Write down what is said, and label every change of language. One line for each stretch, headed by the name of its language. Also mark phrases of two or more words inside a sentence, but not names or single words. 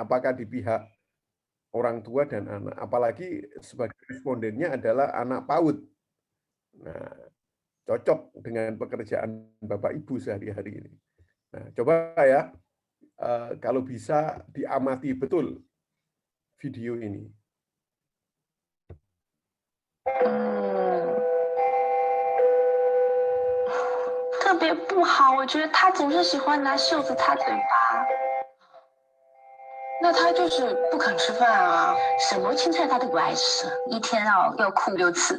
Indonesian: Apakah di pihak orang tua dan anak? Apalagi sebagai respondennya adalah anak PAUD. Nah, cocok dengan pekerjaan Bapak Ibu sehari-hari ini. Nah, coba ya, kalau bisa diamati betul video ini.
Chinese: 特别不好，我觉得他总是喜欢拿袖子擦嘴巴。那他就是不肯吃饭啊，什么青菜他都不爱吃，一天要哭6次。